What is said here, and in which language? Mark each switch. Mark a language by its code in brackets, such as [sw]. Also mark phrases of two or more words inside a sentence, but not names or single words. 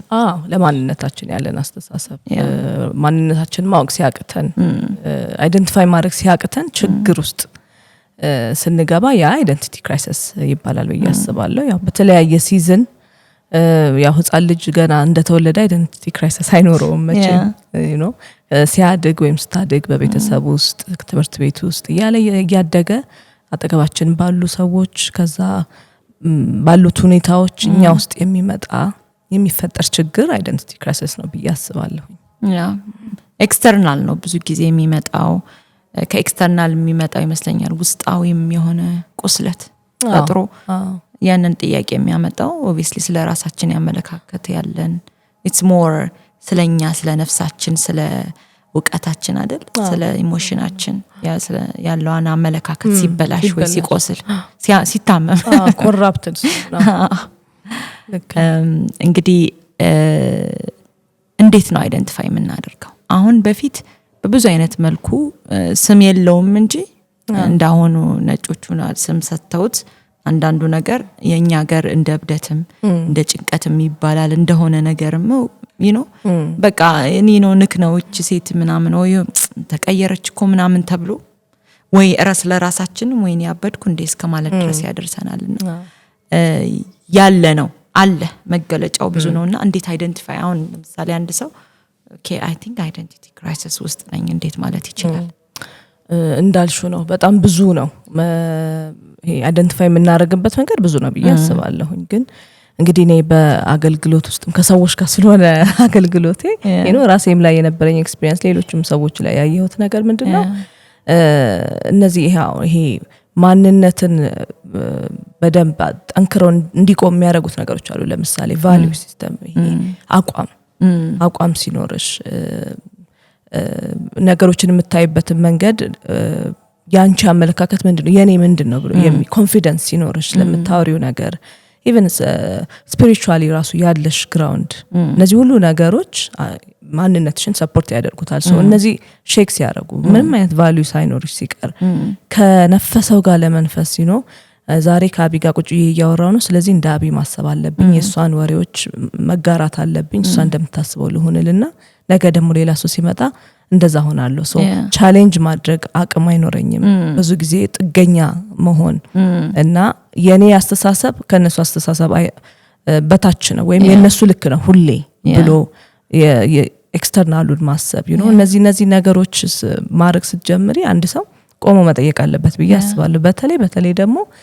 [am] ለማንነታችን ያለን አስተሳሰብ ማንነታችን ማወቅ ሲያቅተን አይደንቲፋይ ማድረግ ሲያቅተን ችግር ውስጥ ስንገባ ያ አይደንቲቲ ክራይሲስ ይባላል ብዬ አስባለሁ። ያው በተለያየ ሲዝን ያው ህፃን ልጅ ገና እንደተወለደ አይደንቲቲ ክራይሲስ አይኖረውም መቼም [en] you know [am] ሲያድግ ወይም ስታድግ በቤተሰብ ውስጥ ትምህርት ቤት ውስጥ ያደገ አጠገባችን ባሉ ሰዎች ከዛ ባሉት ሁኔታዎች እኛ ውስጥ የሚፈጠር ችግር [en] identity crisis [am] ነው ብዬ አስባለሁ። ኤክስተርናል ነው ብዙ ጊዜ የሚመጣው ከኤክስተርናል የሚመጣው ይመስለኛል ውስጣዊም የሆነ ቁስለት ፈጥሮ ያንን ጥያቄ የሚያመጣው obviously ስለ ራሳችን ያመለካከት ያለን [en] it's more [am] ስለኛ ስለ ነፍሳችን ስለ ዕውቀታችን አይደል ስለ ኢሞሽናችን ያለው አመለካከት ሲበላሽ ወይ ሲቆስል ሲታመም ኮራፕትድ እንግዲህ እንዴት ነው አይደንቲፋይ የምናደርገው? አሁን በፊት በብዙ አይነት መልኩ ስም የለውም እንጂ እንዳሆኑ ነጮቹና ስም ሰጥተውት አንዳንዱ ነገር የኛ ሀገር እንደ እብደትም እንደ ጭንቀትም ይባላል እንደሆነ ነገርም [en] you know [am] በቃ እኔ ነው ንክ ነው እቺ ሴት ምናምን ወይ ተቀየረች እኮ ምናምን ተብሎ ወይ ራስ ለራሳችን ወይ ያበድኩ እንደ እስከማለት ድረስ ያደርሰናልና ያለ ነው አለ መገለጫው ብዙ ነውና እንዴት አይደንቲፋይ አሁን ለምሳሌ አንድ ሰው [en] okay I think identity crisis [am] ውስጥ ነኝ እንዴት ማለት ይችላል? እንዳልሹ ነው በጣም ብዙ ነው ይሄ አይደንቲፋይ የምናደርግበት መንገድ ብዙ ነው ብዬ አስባለሁ። ግን እንግዲህ እኔ በአገልግሎት ውስጥም ከሰዎች ጋር ስለሆነ አገልግሎቴ ራሴም ላይ የነበረኝ ኤክስፒሪየንስ ሌሎችም ሰዎች ላይ ያየሁት ነገር ምንድነው እነዚህ ይሄ ማንነትን በደንብ ጠንክረው እንዲቆም የሚያደርጉት ነገሮች አሉ። ለምሳሌ [en] value system [am] ይሄ አቋም ሲኖርሽ ነገሮችን የምታይበት መንገድ ያንቺ አመለካከት ምንድነው የኔ ምንድነው ብሎ ኮንፊደንስ ሲኖርሽ ለምታወሪው ነገር [en] even spiritually [am] ራሱ ያለሽ ግራውንድ እነዚህ ሁሉ ነገሮች ማንነትሽን ሰፖርት ያደርጉታል። ሶ እነዚህ ሼክ ሲያደርጉ ምንም አይነት ቫልዩ ሳይኖርሽ ሲቀር ከነፈሰው ጋር ለመንፈስ ዛሬ ከአቢ ጋር ቁጭ እያወራው ነው ስለዚህ እንደ አቢ ማሰብ አለብኝ የሷን ወሬዎች መጋራት አለብኝ እሷ እንደምታስበው ልሆንልና ነገ ደግሞ ሌላ ሰው ሲመጣ እንደዛ ሆናለሁ። [en] so challenge [am] ማድረግ አቅም አይኖረኝም ብዙ ጊዜ ጥገኛ መሆን እና የኔ አስተሳሰብ ከነሱ አስተሳሰብ በታች ነው ወይም የነሱ ልክ ነው ሁሌ ብሎ የኤክስተርናሉን ማሰብ እነዚህ ነገሮች ማድረግ ስትጀምሪ አንድ ሰው ቆሞ መጠየቅ አለበት ብዬ አስባለሁ። በተለይ ደግሞ